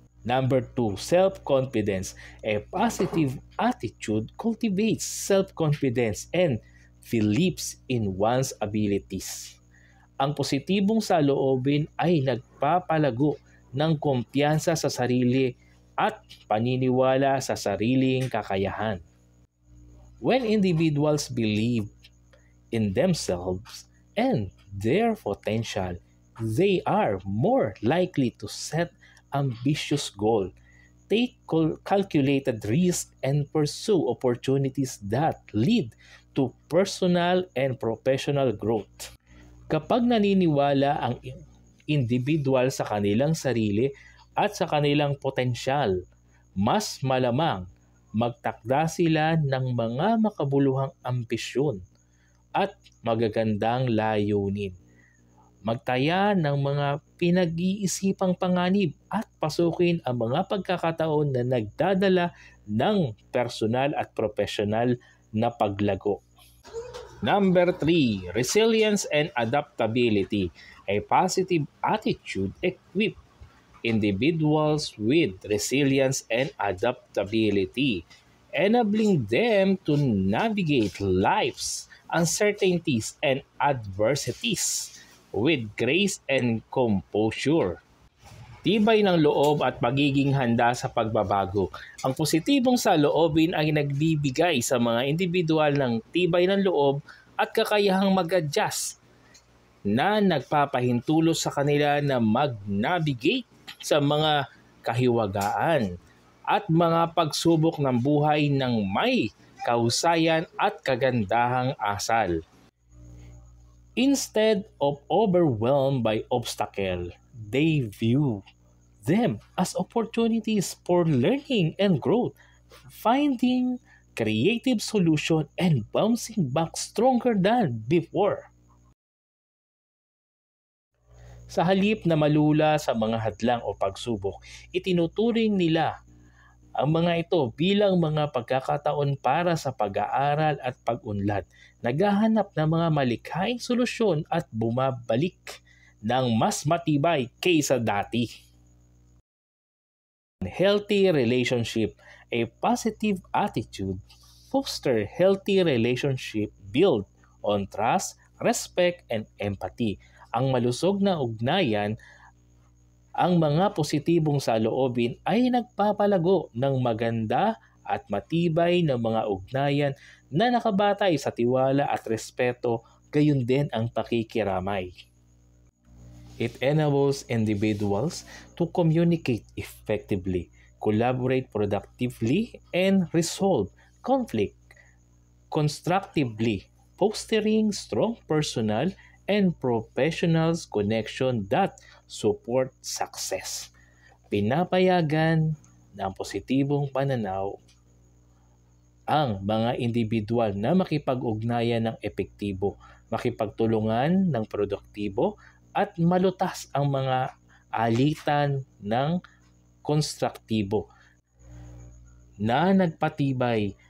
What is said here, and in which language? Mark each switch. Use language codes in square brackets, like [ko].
[en] Number 2, self-confidence. A positive attitude cultivates self-confidence and beliefs in one's abilities. [tl] Ang positibong saloobin ay nagpapalago ng kumpiyansa sa sarili at paniniwala sa sariling kakayahan. [en] When individuals believe in themselves and their potential, they are more likely to set ambitious goals, take calculated risks, and pursue opportunities that lead to personal and professional growth. [tl] Kapag naniniwala ang individual sa kanilang sarili at sa kanilang potensyal, mas malamang magtakda sila ng mga makabuluhang ambisyon at magagandang layunin. Magtaya ng mga pinag-iisipang panganib at pasukin ang mga pagkakataon na nagdadala ng personal at profesional na paglago. [en] Number 3, resilience and adaptability. A positive attitude equips individuals with resilience and adaptability, enabling them to navigate life's uncertainties and adversities with grace and composure. [tl] Tibay ng loob at pagiging handa sa pagbabago. Ang positibong saloobin ay nagbibigay sa mga individual ng tibay ng loob at kakayahang mag-adjust na nagpapahintulos sa kanila na mag-navigate sa mga kahiwagaan at mga pagsubok ng buhay ng may kahusayan at kagandahang asal. [en] Instead of overwhelmed by obstacles, they view them as opportunities for learning and growth, finding creative solutions and bouncing back stronger than before. [tl] Sa halip na malula sa mga hadlang o pagsubok, itinuturing nila ang mga ito bilang mga pagkakataon para sa pag-aaral at pag-unlad, naghahanap ng mga malikhaing solusyon at bumabalik ng mas matibay kaysa dati. [en] Healthy relationship. A positive attitude fosters healthy relationship built on trust, respect, and empathy. [tl] Ang malusog na ugnayan, ang mga positibong saloobin ay nagpapalago ng maganda at matibay na mga ugnayan na nakabatay sa tiwala at respeto, gayon din ang pakikiramay. [en] It enables individuals to communicate effectively, collaborate productively, and resolve conflict constructively, fostering strong personal and professional connection that support success. [tl] Pinapayagan ng positibong pananaw ang mga individual na makipag-ugnayan ng epektibo, makipagtulungan ng produktibo, at malutas ang mga alitan ng konstruktibo na nagpatibay